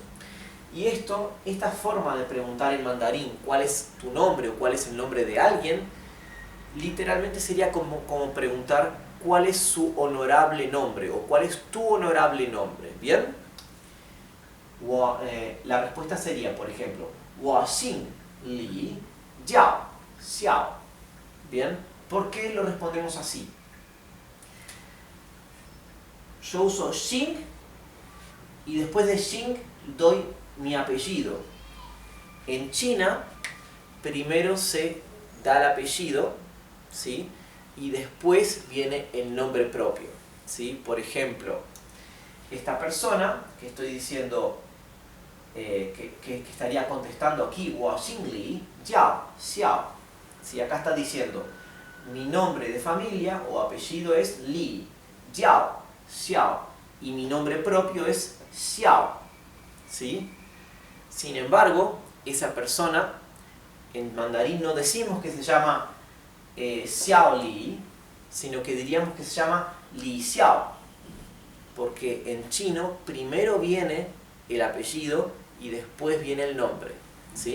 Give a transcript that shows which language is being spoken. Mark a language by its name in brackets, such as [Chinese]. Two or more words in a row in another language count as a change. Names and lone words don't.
[Spanish] Y esta forma de preguntar en mandarín cuál es tu nombre o cuál es el nombre de alguien, literalmente sería como preguntar cuál es su honorable nombre o cuál es tu honorable nombre, ¿bien? La respuesta sería, por ejemplo, [Chinese] 我姓李叫xiao. [Spanish] ¿Bien? ¿Por qué lo respondemos así? Yo uso Xing y después de Xing doy mi apellido. En China, primero se da el apellido, ¿sí? Y después viene el nombre propio, ¿sí? Por ejemplo, esta persona que estoy diciendo, que estaría contestando aquí, [Chinese] 我姓李叫xiao. [Spanish] ¿Sí? Acá está diciendo, mi nombre de familia o apellido es Li, Jiao, Xiao, y mi nombre propio es Xiao. ¿Sí? Sin embargo, esa persona, en mandarín no decimos que se llama Xiao Li, sino que diríamos que se llama Li Xiao, porque en chino primero viene el apellido y después viene el nombre, ¿sí?